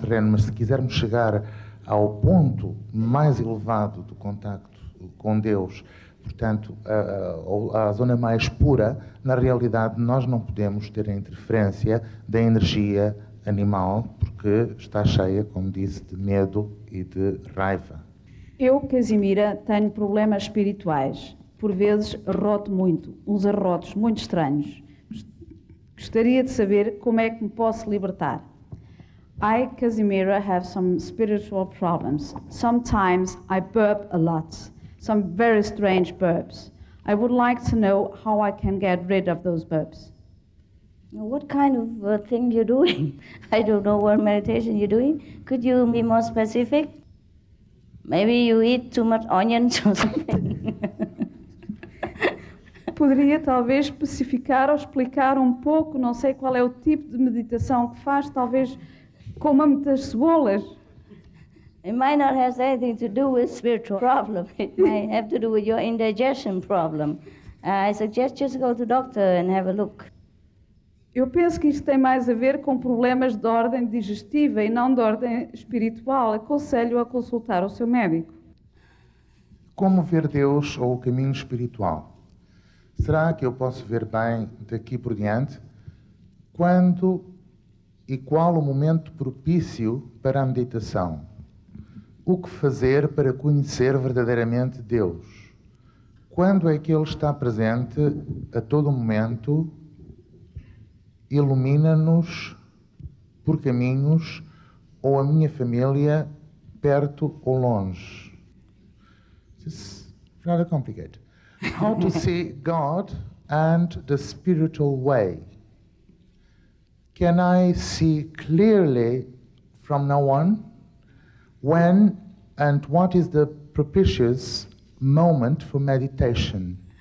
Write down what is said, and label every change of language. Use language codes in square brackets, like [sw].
[pt] Mas se quisermos chegar ao ponto mais elevado do contacto com Deus, portanto, à zona mais pura, na realidade nós não podemos ter a interferência da energia animal, porque está cheia, como disse, de medo e de raiva. Eu, Casimira, tenho problemas espirituais. Por vezes arroto muito, uns arrotos muito estranhos. Gostaria de saber como é que me posso libertar. [en] I, Casimira, have some spiritual problems. Sometimes I burp a lot, some very strange burps. I would like to know how I can get rid of those burps. What kind of thing you're doing? I don't know what meditation you're doing. Could you be more specific? Maybe you eat too much onions or something. [pt] Poderia talvez especificar ou explicar um pouco, não sei qual é o tipo de meditação que faz, talvez coma muitas cebolas. [en] It might not have anything to do with spiritual problem. It might have to do with your indigestion problem. I suggest just go to the doctor and have a look. [pt] Eu penso que isto tem mais a ver com problemas de ordem digestiva e não de ordem espiritual. Aconselho a consultar o seu médico. Como ver Deus ou o caminho espiritual? Será que eu posso ver bem daqui por diante? Quando e qual o momento propício para a meditação? O que fazer para conhecer verdadeiramente Deus? Quando é que Ele está presente a todo momento? Ilumina-nos por caminhos ou a minha família perto ou longe? [en] It's rather complicated. How to see God and the spiritual way. Can I see clearly from now on? When and what is the propitious moment for meditation?